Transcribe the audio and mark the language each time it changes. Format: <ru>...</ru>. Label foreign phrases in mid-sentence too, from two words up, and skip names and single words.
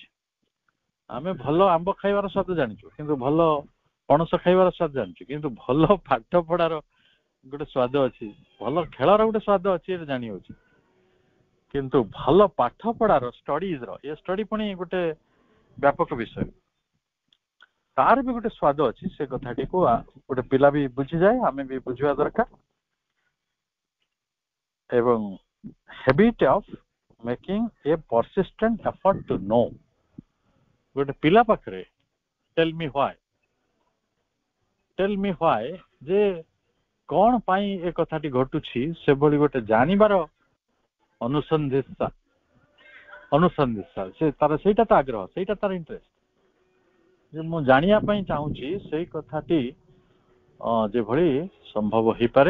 <or>ଆମେ ଭଲ ଆମ୍ବ ଖାଇବାର ସ୍ୱାଦ ଜାଣିଛୁ, କିନ୍ତୁ ଭଲ ପଣସ ଖାଇବାର ସ୍ୱାଦ ଜାଣିଛୁ, କିନ୍ତୁ ଭଲ ପାଠ ପଢାର ଗୋଟେ ସ୍ୱାଦ ଅଛି, ଭଲ ଖେଳର ଗୋଟେ ସ୍ୱାଦ ଅଛି, ଏଟା ଜାଣି ହଉଛି। କିନ୍ତୁ ଭଲ ପାଠ ପଢାର ଷ୍ଟଡିଜର, ଏ ଷ୍ଟଡି ପୁଣି ଗୋଟେ ବ୍ୟାପକ ବିଷୟ, ତାର ବି ଗୋଟେ ସ୍ୱାଦ ଅଛି। ସେ କଥାଟିକୁ ଗୋଟେ ପିଲା ବି ବୁଝିଯାଏ, ଆମେ ବି ବୁଝିବା ଦରକାର।</or> <en>ଏବଂ habit of making a persistent effort to know,</en> <or>ଗୋଟେ ପିଲା ପାଖରେ</or> <en>tell me</en> <or>why ଯେ କଣ ପାଇଁ ଏ କଥାଟି ଘଟୁଛି, ସେଭଳି ଗୋଟେ ଜାଣିବାର ଅନୁସନ୍ଧିତ୍ସା, ସେ ତାର ସେଇଟା ତ ଆଗ୍ରହ, ସେଇଟା ତାର ଇଣ୍ଟରେଷ୍ଟ, ଯେ ମୁଁ ଜାଣିବା ପାଇଁ ଚାହୁଁଛି ସେଇ କଥାଟି ଯେଭଳି ସମ୍ଭବ ହେଇପାରେ।</or>